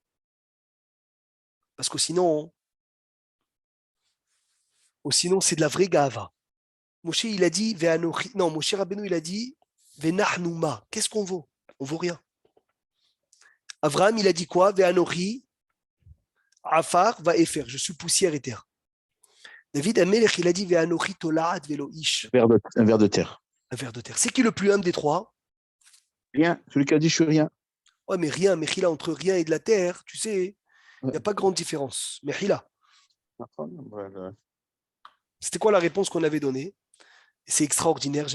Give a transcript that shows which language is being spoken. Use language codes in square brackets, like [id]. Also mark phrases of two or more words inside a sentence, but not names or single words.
[fr] Parce que sinon c'est de la vraie gava. Moshe, il a dit, Moshe Rabbeinu, il a dit, Ve'nachnouma. Qu'est-ce qu'on vaut? On vaut rien. Avraham, il a dit quoi? [he] ואנכי עפר ואפר. [fr] Je suis poussière et terre. David Amelech, il a dit [he] ואנכי תולעת ולא איש. [fr] Un ver de terre. Un ver de terre. C'est qui le plus humble des 3? Rien. Celui qui a dit je suis rien. Ouais, mais rien, Mechila, entre rien et de la terre, tu sais, il n'y a pas grande différence. Mechila. C'était quoi la réponse qu'on avait donnée? C'est extraordinaire.